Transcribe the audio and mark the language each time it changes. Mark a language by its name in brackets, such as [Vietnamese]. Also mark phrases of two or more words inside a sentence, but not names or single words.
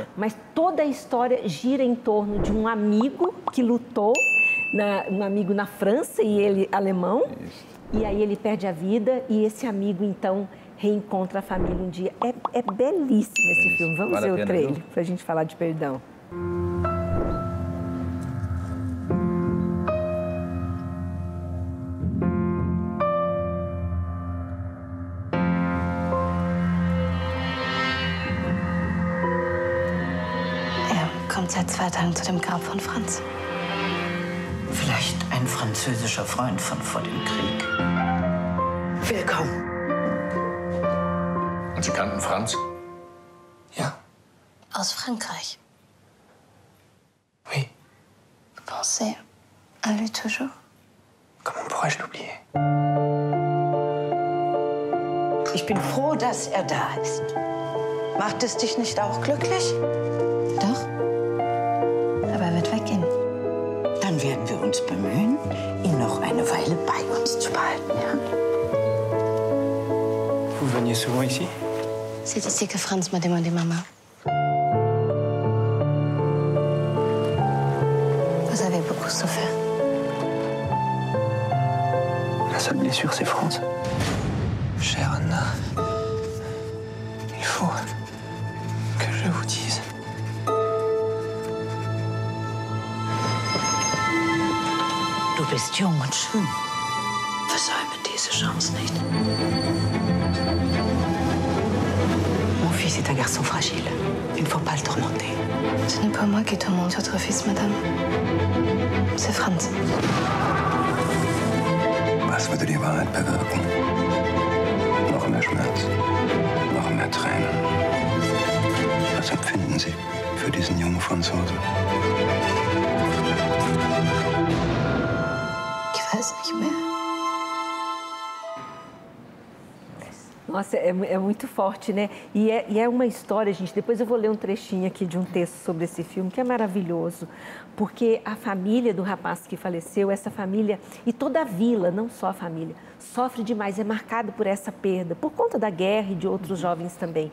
[Portuguese] Mas toda a história gira em torno de um amigo que lutou, um amigo na França e ele alemão. Isso. E aí ele perde a vida e esse amigo então reencontra a família um dia. É belíssimo esse filme. Vamos ver o trailer para a gente falar de perdão. [German] Kommt seit 2 Tagen zu dem Grab von Franz. Vielleicht ein französischer Freund von vor dem Krieg. Willkommen. Und Sie kannten Franz? Ja. Aus Frankreich. [French] Oui. Pensez à lui toujours. Comment pourrais-je l'oublier? [German] Ich bin froh, dass er da ist. Macht es dich nicht auch glücklich? Doch. Aber er wird weggehen. wir uns bemühen, ihn noch eine Weile bei uns zu behalten, ja? [French] Vous veniez souvent ici? C'est ici que Franz m'a demandé maman. Vous avez beaucoup souffert. La seule blessure, c'est Franz. Chère Anna, il faut que je vous dise. [German] Du bist jung und schön. Versäume diese Chance nicht. [French] Mon fils est un garçon fragile. Il ne faut pas le tourmenter. Ce n'est pas moi qui tourmente votre fils, madame. C'est Franz. [German] Was würde die Wahrheit bewirken? Noch mehr Schmerz, noch mehr Tränen. Was empfinden Sie für diesen jungen Franzosen? Ich weiß nicht mehr. [Portuguese] Nossa, é muito forte, né? E é uma história, gente. Depois eu vou ler um trechinho aqui de um texto sobre esse filme, que é maravilhoso. Porque a família do rapaz que faleceu, essa família e toda a vila, não só a família, sofre demais, é marcada por essa perda, por conta da guerra e de outros jovens também.